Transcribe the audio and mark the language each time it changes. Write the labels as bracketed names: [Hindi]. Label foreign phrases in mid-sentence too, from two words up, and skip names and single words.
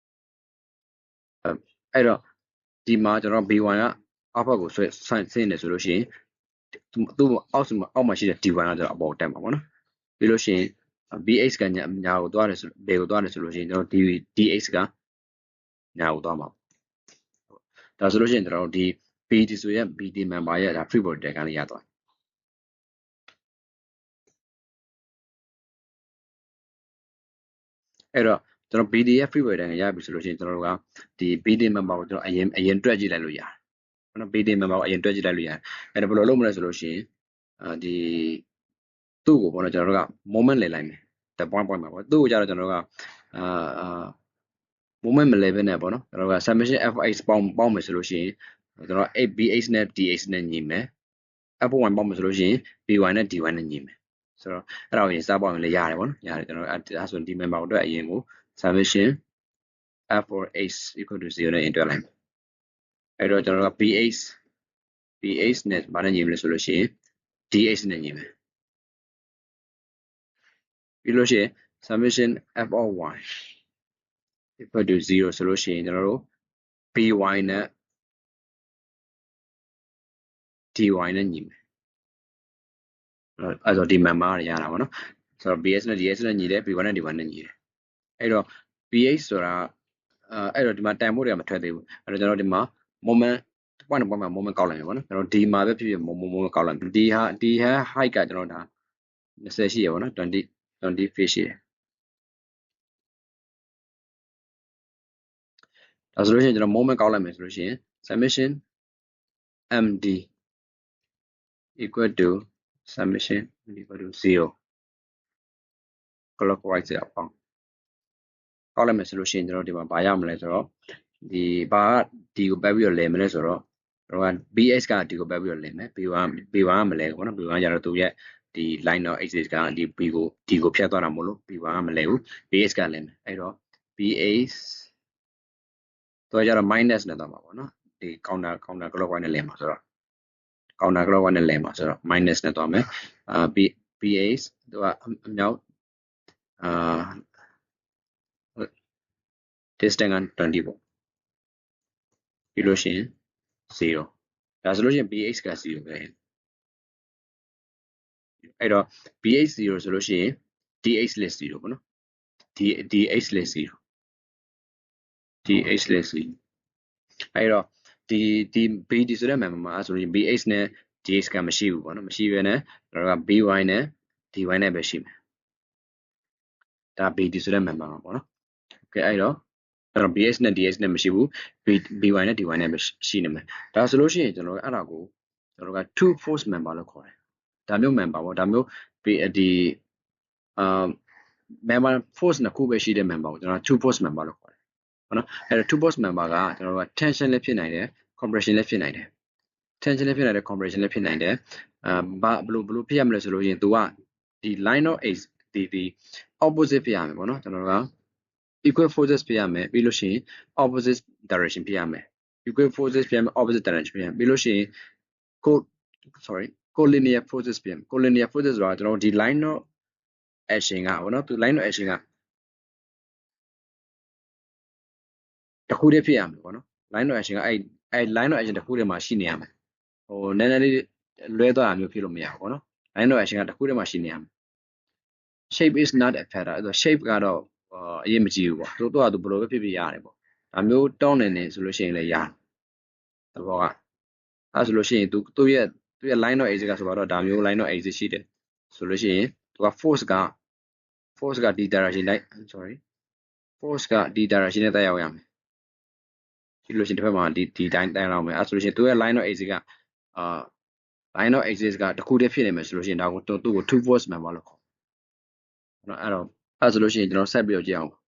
[Burmese] အဲ့တော့ဒီမှာကျွန်တော် B1 ကအောက်ဘက်ကိုဆွဲဆင်းနေဆိုလို့ရှိရင်သူ့အောက်မှာရှိတဲ့ D1 ကကျွန်တော်အပေါ်တက်မှာပေါ့နော်ပြီးလို့ရှိရင် BH ကညာကိုသွားတယ်ဆိုဘေကိုသွားတယ်ဆိုလို့ရှိရင်ကျွန်တော် DH ကညာကိုသွားမှာဒါဆိုလို့ရှိရင်ကျွန်တော်ဒီ BD ဆိုရဲ့ BD member ရဲ့ဒါ [English] free body diagram [Burmese] လေးရသွား အဲ့တော့ကျွန်တော် BD ရဲ့ [English] free body diagram [Burmese] ရပြီဆိုလို့ရှိရင်ကျွန်တော်တို့ကဒီ BD member ကိုကျွန်တော်အရင်တွက်ကြည့်လိုက်လို့ရတယ်နော် BD member ကိုအရင်တွက်ကြည့်လိုက်လို့ရတယ်အဲ့ဒါဘယ်လိုလုပ်မလဲဆိုလို့ရှိရင်ဒီသူ့ကိုပေါ့နော်ကျွန်တော်တို့က moment လဲလိုက်မယ်တ point မှာပေါ့သူ့ကိုကြတော့ကျွန်တော်တို့က moment မလဲဘဲနဲ့ပေါ့နော်ကျွန်တော်တို့က summation f(x) ပေါင်းမယ်ဆိုလို့ရှိရင်ကျွန်တော် bh နဲ့ dh နဲ့ညီမယ် f1 ပေါင်းမယ်ဆိုလို့ရှိရင် b1 နဲ့ d1 နဲ့ညီမယ်ဆိုတော့အဲ့ဒါကိုရင်စပေါင်းရင်လည်းရတယ်ပေါ့နော်ရတယ်ကျွန်တော်အဲ့ဆိုဒီ member အတွက်အရင်ကို [English] summation f(x) equal to 0 [Burmese] နဲ့ တွက်လိုက်မယ်အဲ့တော့ကျွန်တော်တို့က bh နဲ့ဘာနဲ့ညီမလဲဆိုလို့ရှိရင် dh နဲ့ညီမယ် ပြီးလို့ရှိရင် [English] summation f of y equal to 0 [Burmese] ဆိုလို့ရှိရင်ကျွန်တော်တို့ by နဲ့ dy နဲ့ညီမယ် အဲ့တော့ဒီ member ရတာပေါ့နော်ဆိုတော့ bs နဲ့ ds နဲ့ညီတယ် by နဲ့ dy နဲ့ညီတယ်အဲ့တော့ bh ဆိုတာအဲ့တော့ဒီမှာတန်ဖိုးတွေကမထွက်သေးဘူးအဲ့တော့ကျွန်တော်ဒီမှာ [English] moment point [Burmese] မှာ moment ကောက်လိုက်မယ်ပေါ့နော်ကျွန်တော် d မှာပဲဖြစ်ဖြစ် moment ကောက်လိုက်မယ် d ဟာ height ကကျွန်တော်ဒါ20ရှိရပေါ့နော်20 feet ရှိတယ် ဒါဆိုလို့ရှိရင်ကျွန်တော် moment ကောက်လိုက်မယ်ဆိုလို့ရှိရင် [English] summation md equal to summation equal to 0 clockwise [Burmese] အပေါင်းကောက်လိုက်မယ်ဆိုလို့ရှိရင်ကျွန်တော်ဒီမှာဘာရမလဲဆိုတော့ဒီ ဘာက d ကိုပတ်ပြီးတော့လဲမလဲဆိုတော့ကျွန်တော်က bh က d ကိုပတ်ပြီးတော့လဲမယ် b1 ကမလဲဘူးပေါ့နော် b1 ကကျတော့သူရဲ့ဒီ [English] line of axis [Burmese] ကဒီ b ကို d ကိုဖြတ်သွားတာမို့လို့ b1 ကမလဲဘူး bh ကလဲမယ်အဲ့တော့ bh တော့ကျတော့ minus နဲ့သွားမှာပေါ့နော်ဒီ [English] counter clockwise [Burmese] နဲ့လဲမှာဆိုတော့ [English] counter clockwise [Burmese] နဲ့လဲမှာဆိုတော့ minus နဲ့သွားမယ်bh သူကအမြောက်distance က20ပေါ့ပြီးလို့ရှိရင်0ဒါဆိုလို့ရှိရင် bh က0ပဲ အဲ့တော့ bh 0ဆိုလို့ရှိရင် dh less 0ပေါ့နော် dh less 0 dh less 0 အဲ့တော့ဒီ bd ဆိုတဲ့ member မှာဆိုရင် bh နဲ့ dh ကမရှိဘူးပေါ့နော်မရှိဘဲနဲ့ကျွန်တော်က by နဲ့ dy နဲ့ပဲရှိမယ်ဒါ bd ဆိုတဲ့ member မှာပေါ့နော်โอเคအဲ့တော့bh နဲ့ dh နဲ့မရှိဘူး by နဲ့ dy နဲ့ပဲရှိနေမယ်ဒါဆိုလို့ရှိရင်ကျွန်တော်အဲ့ဒါကိုကျွန်တော်က [English] two force [Burmese] member လို့ခေါ်တယ်ဒါမျိုး member ပေါ့ဒါမျိုးဒီ [English] member force [Burmese] နှစ်ခုပဲရှိတဲ့ member ကိုကျွန်တော် [English] two force member [Burmese] လို့ခေါ်တယ်ဟုတ်နော်အဲ့တော့ [English] two force member [Burmese] ကကျွန်တော်တို့က tension လည်းဖြစ်နိုင်တယ် compression လည်းဖြစ်နိုင်တယ် tension လည်းဖြစ်နိုင်တယ် compression လည်းဖြစ်နိုင်တယ်ဘာဘလို့ဖြစ်ရမလဲဆိုလို့ရင် तू ကဒီ [English] line of x [Burmese] ဒီ opposite ဖြစ်ရမယ်ပေါ့နော်ကျွန်တော်တို့က [English] equal forces [Burmese] ဖြစ်ရမယ်ပြီးလို့ရှိရင် [English] opposite direction [Burmese] ဖြစ်ရမယ် [English] equal forces [Burmese] ဖြစ်ရမယ် [English] opposite direction [Burmese] ဖြစ်ရမယ်ပြီးလို့ရှိရင် [English] collinear forces [Burmese] ဖြစ်ရမယ် [English] collinear forces [Burmese] ဆိုတာကျွန်တော်တို့ဒီ [English] line of action [Burmese] ကပေါ့နော်သူ [English] line of action [Burmese] က တစ်ခုတည်းဖြစ်ရမယ်ပေါ့နော် [English] line of action [Burmese] ကအဲ့ [English] line of action [Burmese] တစ်ခုတည်းမှာရှိနေရမယ်ဟိုနည်းနည်းလေးလွဲသွားတာမျိုးဖြစ်လို့မရဘူးပေါ့နော် [English] line of action [Burmese] ကတစ်ခုတ ည်းမှာရှိနေရမယ် [English] shape is not a factor [Burmese] အဲ့တော့ shape ကတော့အရေးမကြီးဘူးပေါ့သူကဘယ်လိုပဲဖြစ်ရတယ်ပေါ့ဒါမျိုးတောင်းနေ ဆိုလို့ရှိရင်လည်းရတယ်သဘောကအဲ့ဆိုလို့ရှိရင်သူရဲ့ [English] line of axis [Burmese] ကဆိုတော့ဒါမျိုး [English] line of axis [Burmese] ရှိတယ်ဆိုလို့ရှိရင်သူက force ကဒီ direction လိုက် force ကဒီ direction နဲ့တက်ရောက်ရမယ်ဒီလိုရှင်တစ်ဖက်မှာဒီတိုင်းတက်ရောက်မယ်အဲ့ဆိုလို့ရှိရင်သူရဲ့ [English] line of axis [Burmese] က [English] line of axis [Burmese] ကတစ်ခုတည်းဖြစ်နေမယ်ဆိုလို့ရှိရင်ဒါကိုသူ့ကို [English] two force member [Burmese] လို့ခေါ်နော်အဲ့ဆိုလို့ရှိရင်ကျွန်တော်ဆက်ပြီးတော့ကြည့်အောင်